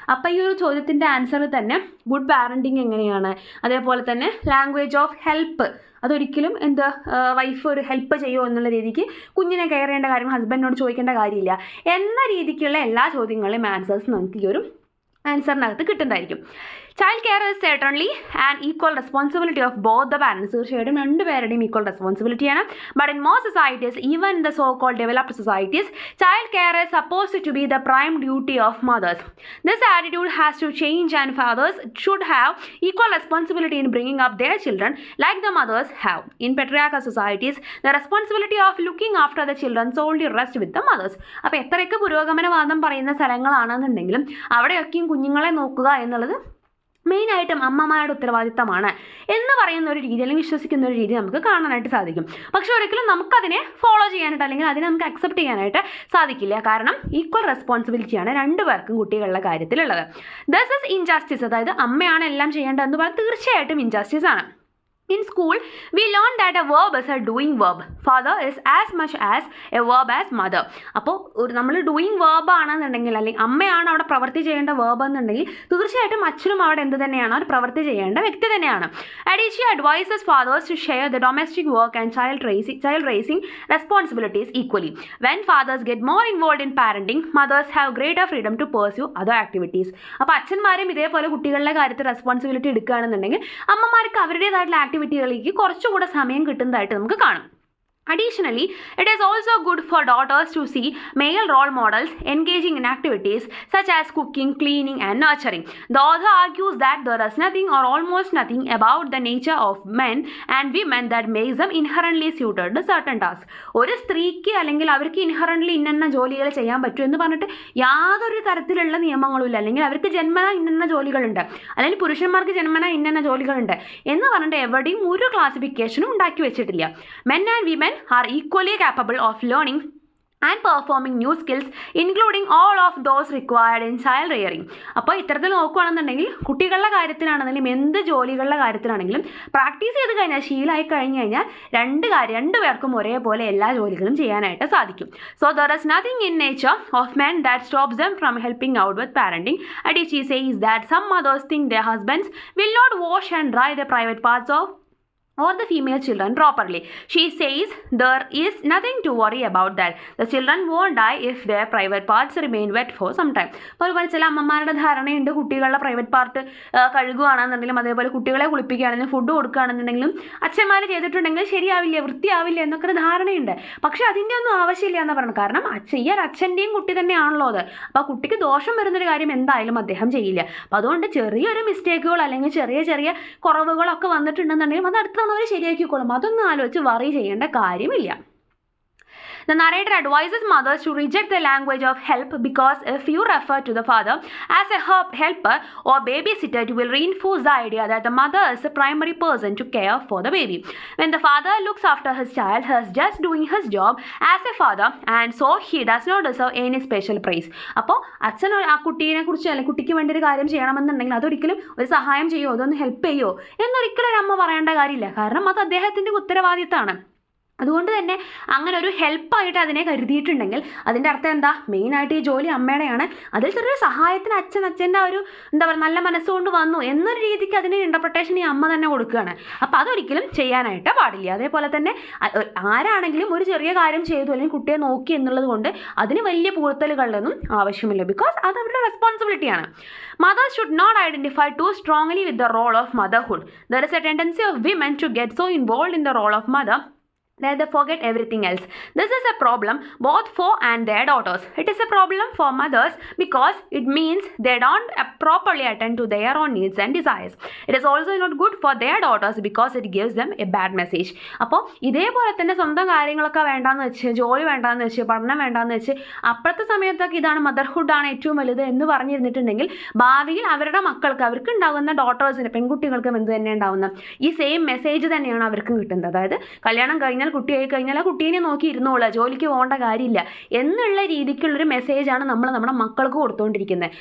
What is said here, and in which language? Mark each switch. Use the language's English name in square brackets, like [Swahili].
[Malayalam] അപ്പോൾ ഈ ഒരു ചോദ്യത്തിൻ്റെ ആൻസർ തന്നെ ഗുഡ് പാരൻറ്റിങ് എങ്ങനെയാണ്, അതേപോലെ തന്നെ ലാംഗ്വേജ് ഓഫ് ഹെൽപ്പ്, അതൊരിക്കലും വൈഫ് ഒരു ഹെൽപ്പ് ചെയ്യുമോ എന്നുള്ള രീതിക്ക് കുഞ്ഞിനെ കെയർ ചെയ്യേണ്ട കാര്യം ഹസ്ബൻഡിനോട് ചോദിക്കേണ്ട കാര്യമില്ല എന്ന രീതിക്കുള്ള എല്ലാ ചോദ്യങ്ങളുടെയും ആൻസേഴ്സ് നമുക്ക് ഈ ഒരു ആൻസറിനകത്ത് കിട്ടുന്നതായിരിക്കും. [English] Child care is certainly an equal responsibility of both the parents. [Malayalam] തീർച്ചയായിട്ടും രണ്ടുപേരുടെയും equal റെസ്പോൺസിബിലിറ്റിയാണ്. [English] But in most societies, even in the so called developed societies, child care is supposed to be the prime duty of mothers. This attitude has to change and fathers should have equal responsibility in bringing up their children like the mothers have. In patriarchal societies, the responsibility of looking after the children solely rests with the mothers. [Malayalam] അപ്പോൾ എത്രയൊക്കെ പുരോഗമനവാദം പറയുന്ന സ്ഥലങ്ങളാണെന്നുണ്ടെങ്കിലും അവിടെയൊക്കെയും കുഞ്ഞുങ്ങളെ നോക്കുക എന്നുള്ളത് മെയിനായിട്ടും അമ്മമാരുടെ ഉത്തരവാദിത്തമാണ് എന്ന് പറയുന്ന ഒരു രീതി അല്ലെങ്കിൽ വിശ്വസിക്കുന്ന ഒരു രീതി നമുക്ക് കാണാനായിട്ട് സാധിക്കും. പക്ഷെ ഒരിക്കലും നമുക്കതിനെ ഫോളോ ചെയ്യാനായിട്ട് അല്ലെങ്കിൽ അതിനെ നമുക്ക് അക്സെപ്റ്റ് ചെയ്യാനായിട്ട് സാധിക്കില്ല. കാരണം ഈക്വൽ റെസ്പോൺസിബിലിറ്റിയാണ് രണ്ടുപേർക്കും കുട്ടികളുടെ കാര്യത്തിലുള്ളത്. [English] this is injustice, [Malayalam] അതായത് അമ്മയാണ് എല്ലാം ചെയ്യേണ്ടതെന്ന് പറഞ്ഞാൽ തീർച്ചയായിട്ടും ഇൻജസ്റ്റിസ് ആണ്. [English] In school, we learn that a verb is a doing verb. Father is as much as a verb as mother. [Malayalam] അപ്പോൾ നമ്മൾ ഡൂയിങ് വേർബ് ആണെന്നുണ്ടെങ്കിൽ അല്ലെങ്കിൽ അമ്മയാണ് അവിടെ പ്രവൃത്തി ചെയ്യേണ്ട വേർബ് എന്നുണ്ടെങ്കിൽ തീർച്ചയായിട്ടും അച്ഛനും അവിടെ എന്ത് തന്നെയാണ്, ഒരു പ്രവൃത്തി ചെയ്യേണ്ട വ്യക്തി തന്നെയാണ്. [English] Aditya advises fathers to share the domestic work and child raising responsibilities equally. When fathers get more involved in parenting, mothers have greater freedom to pursue other activities. [Malayalam] അപ്പോൾ അച്ഛന്മാരും ഇതേപോലെ കുട്ടികളുടെ കാര്യത്തിൽ റെസ്പോൺസിബിലിറ്റി എടുക്കുകയാണെന്നുണ്ടെങ്കിൽ അമ്മമാർക്ക് അവരുടേതായിട്ടുള്ള ആക്ടിവിറ്റികളിലേക്ക് കുറച്ചുകൂടെ സമയം കിട്ടുന്നതായിട്ട് നമുക്ക് കാണും. [English] Additionally, it is also good for daughters to see male role models engaging in activities such as cooking, cleaning, and nurturing. The author argues that there is nothing or almost nothing about the nature of men and women that makes them inherently suited to certain tasks. [Malayalam] ഒരു സ്ത്രീക്ക് അല്ലെങ്കിൽ അവർക്ക് inherently ഇന്ന ജോലികൾ ചെയ്യാൻ പറ്റും എന്ന് പറഞ്ഞിട്ട് യാതൊരു തരത്തിലുള്ള നിയമങ്ങളുമില്ല. അല്ലെങ്കിൽ അവർക്ക് ജന്മന ഇന്ന ജോലികളുണ്ട്, അല്ലെങ്കിൽ പുരുഷന്മാർക്ക് ജന്മന ഇന്ന ജോലികളുണ്ട് എന്ന് പറഞ്ഞിട്ട് എവിടെയും ഒരു ക്ലാസിഫിക്കേഷനും ഉണ്ടാക്കി വെച്ചിട്ടില്ല. [English] Men and women are equally capable of learning and performing new skills, including all of those required in child rearing. [Malayalam] അപ്പോൾ ഇത്തരത്തിൽ നോക്കുകയാണെന്നുണ്ടെങ്കിൽ കുട്ടികളുടെ കാര്യത്തിലാണെങ്കിലും എന്ത് ജോലികളുടെ കാര്യത്തിലാണെങ്കിലും പ്രാക്ടീസ് ചെയ്ത് കഴിഞ്ഞാൽ, ശീലമായി കഴിഞ്ഞ് കഴിഞ്ഞാൽ രണ്ടുപേർക്കും ഒരേപോലെ എല്ലാ ജോലികളും ചെയ്യാനായിട്ട് സാധിക്കും. [English] So there is nothing in nature of men that stops them from helping out with parenting. Adichie says that some mothers think their husbands will not wash and dry the private parts of or the female children properly. She says there is nothing to worry about that. The children won't die if their private parts remain wet for some time. [Malayalam] അതുപോലെ ചില അമ്മമാരുടെ ധാരണയുണ്ട് കുട്ടികളുടെ private part കഴുകുകയാണെന്നുണ്ടെങ്കിലും അതേപോലെ കുട്ടികളെ കുളിപ്പിക്കുകയാണെങ്കിലും food കൊടുക്കുകയാണെന്നുണ്ടെങ്കിലും അച്ഛന്മാർ ചെയ്തിട്ടുണ്ടെങ്കിൽ ശരിയാവില്ല, വൃത്തിയാവില്ല എന്നൊക്കെ ധാരണയുണ്ട്. പക്ഷേ അതിൻ്റെ ഒന്നും ആവശ്യമില്ല എന്ന് പറഞ്ഞു. കാരണം അച്ഛൻ്റെയും കുട്ടി തന്നെയാണല്ലോ അത്. അപ്പോൾ ആ കുട്ടിക്ക് ദോഷം വരുന്നൊരു കാര്യം എന്തായാലും അദ്ദേഹം ചെയ്യില്ല. അപ്പോൾ അതുകൊണ്ട് ചെറിയൊരു മിസ്റ്റേക്കുകൾ അല്ലെങ്കിൽ ചെറിയ കുറവുകളൊക്കെ വന്നിട്ടുണ്ടെന്നുണ്ടെങ്കിലും അത് അടുത്ത അവർ ശരിയാക്കിക്കോളും. അതൊന്നും ആലോചിച്ച് വറി ചെയ്യേണ്ട കാര്യമില്ല. [English] The narrator advises mothers to reject the language of help because if you refer to the father as a helper or babysitter, it will reinforce the idea that the mother is the primary person to care for the baby. When the father looks after his child, he is just doing his job as a father and so he does not deserve any special praise. [Malayalam] അപ്പോൾ അച്ഛൻ ആ കുട്ടീനെ കുറിച്ച് അല്ലെങ്കിൽ കുട്ടിക്ക് വേണ്ടി ഒരു കാര്യം ചെയ്യണമെന്നുണ്ടെങ്കിൽ അതൊരിക്കലും ഒരു സഹായം ചെയ്യുമോ, അതൊന്ന് ഹെൽപ്പ് ചെയ്യുമോ എന്നൊരിക്കലും ഒരു അമ്മ പറയേണ്ട കാര്യമില്ല. കാരണം അത് അദ്ദേഹത്തിൻ്റെ ഉത്തരവാദിത്തമാണ്. അതുകൊണ്ട് തന്നെ അങ്ങനെ ഒരു ഹെൽപ്പായിട്ട് അതിനെ കരുതിയിട്ടുണ്ടെങ്കിൽ അതിൻ്റെ അർത്ഥം എന്താ, മെയിനായിട്ട് ഈ ജോലി അമ്മയുടെയാണ്. അതിൽ ചെറിയൊരു സഹായത്തിന് അച്ഛൻ്റെ ഒരു നല്ല മനസ്സുകൊണ്ട് വന്നു എന്നൊരു രീതിക്ക് അതിന് ഇൻ്റർപ്രിട്ടേഷൻ ഈ അമ്മ തന്നെ കൊടുക്കുകയാണ്. അപ്പോൾ അതൊരിക്കലും ചെയ്യാനായിട്ട് പാടില്ല. അതേപോലെ തന്നെ ആരാണെങ്കിലും ഒരു ചെറിയ കാര്യം ചെയ്തു അല്ലെങ്കിൽ കുട്ടിയെ നോക്കി എന്നുള്ളത് കൊണ്ട് അതിന് വലിയ പൂഴ്ത്തലുകളിലൊന്നും ആവശ്യമില്ല. ബിക്കോസ് അത് അവരുടെ റെസ്പോൺസിബിലിറ്റിയാണ്. [English] Mothers should not identify too strongly with the role of motherhood. There is a tendency of women to get so involved in the role of mother that they forget everything else. This is a problem both for and their daughters. It is a problem for mothers because it means they don't properly attend to their own needs and desires. It is also not good for their daughters because it gives them a bad message. [Malayalam] അപ്പോൾ ഇതേപോലെ തന്നെ സ്വന്തം കാര്യങ്ങളൊക്കെ വേണ്ടാന്ന് വെച്ച്, ജോലി വേണ്ടാന്ന് വെച്ച്, പഠനം വേണ്ടാന്ന് വെച്ച് അപ്പോഴത്തെ സമയത്തൊക്കെ ഇതാണ് മദർഹുഡാണ് ഏറ്റവും വലുത് എന്ന് പറഞ്ഞിരുന്നിട്ടുണ്ടെങ്കിൽ ഭാവിയിൽ അവരുടെ മക്കൾക്ക്, അവർക്ക് ഉണ്ടാകുന്ന ഡോട്ടേഴ്സിന്, പെൺകുട്ടികൾക്കും എന്ത് തന്നെ ഉണ്ടാകുന്ന ഈ സെയിം മെസ്സേജ് തന്നെയാണ് അവർക്കും കിട്ടുന്നത്. അതായത് കല്യാണം കഴിഞ്ഞാൽ കുട്ടിയായി കഴിഞ്ഞാൽ ആ കുട്ടീനെ നോക്കി ഇരുന്നോളൂ, ജോലിക്ക് പോകേണ്ട കാര്യമില്ല എന്നുള്ള രീതിക്കുള്ളൊരു മെസ്സേജാണ് നമ്മൾ നമ്മുടെ മക്കൾക്ക് കൊടുത്തുകൊണ്ടിരിക്കുന്നത്.